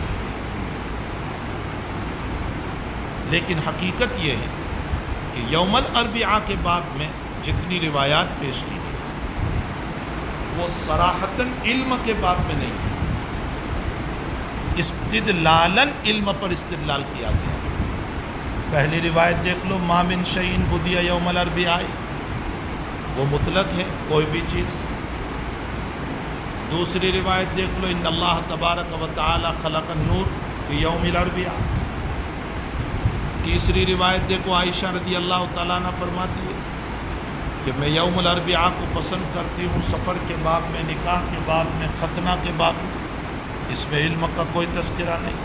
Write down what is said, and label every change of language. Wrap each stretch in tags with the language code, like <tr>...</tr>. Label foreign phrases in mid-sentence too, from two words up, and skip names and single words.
<ur>لیکن حقیقت یہ ہے کہ</ur> <ar>یوم الاربعاء</ar> <ur>کے باب میں جتنی روایات پیش کی گئی وہ صراحتاً علم کے باب میں نہیں ہے، استدلالاً علم پر استدلال کیا گیا۔ پہلی روایت دیکھ لو،</ur> <ar>ما من شیء بدی یوم الاربعاء،</ar> <ur>وہ مطلق ہے کوئی بھی چیز۔ دوسری روایت دیکھ لو،</ur> <ar>ان اللہ تبارک و تعالی خلق النور فی یوم الاربعاء۔</ar> <ur>تیسری روایت دیکھو، عائشہ</ur> <ar>رضی اللہ تعالیٰ عنہ</ar> <ur>فرماتی ہے کہ میں</ur> <ar>یوم الاربعاء</ar> <ur>کو پسند کرتی ہوں، سفر کے باب میں، نکاح کے باب میں، ختنہ کے باب میں، اس میں علم کا کوئی تذکرہ نہیں۔</ur>